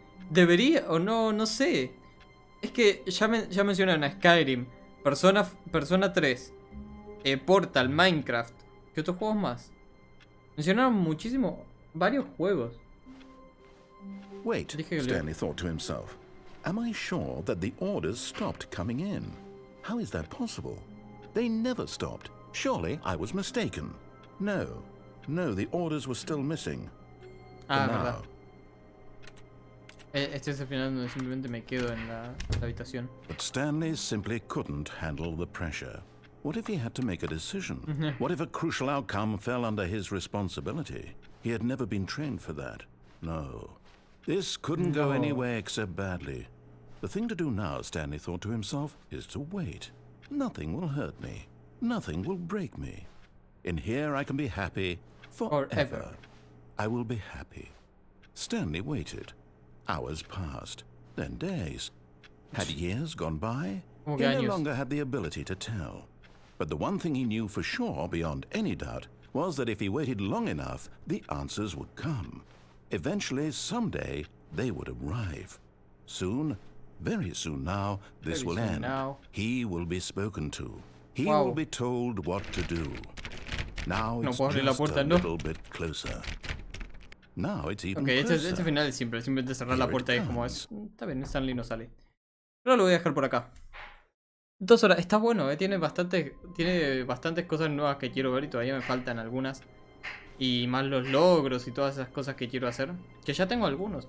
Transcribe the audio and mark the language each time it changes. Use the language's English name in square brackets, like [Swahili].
[Spanish] debería o no, no sé. Es que ya mencionaron a Skyrim, Persona 3, Portal, Minecraft. ¿Qué otros juegos más? Mencionaron muchísimo, varios juegos. [English] Wait, Stanley thought to himself. Am I sure that the orders stopped coming in? How is that possible? They never stopped. Surely I was mistaken. No, the orders were still missing. [Spanish] Ah, verdad. Este es el final donde simplemente me quedo en la habitación. [English] But Stanley simply couldn't handle the pressure. What if he had to make a decision? What if a crucial outcome fell under his responsibility? He had never been trained for that. No. This couldn't go anywhere except badly. The thing to do now, Stanley thought to himself, is to wait. Nothing will hurt me. Nothing will break me. In here I can be happy forever. I will be happy. Stanley waited. Hours passed, then days. Had years gone by? He no longer had the ability to tell. But the one thing he knew for sure, beyond any doubt, was that if he waited long enough, the answers would come. Eventually, someday, they would arrive. Soon, very soon now, this will end. He will be spoken to. He will be told what to do. Now it's just a little bit closer. Now it's even closer. [Spanish] Este final es simple. Simplemente cerrar la puerta y es como es. Está bien, Stanley no sale. Pero lo voy a dejar por acá. 2 horas. Está bueno, tiene bastantes cosas nuevas que quiero ver y todavía me faltan algunas. Y más los logros y todas esas cosas que quiero hacer. Que ya tengo algunos.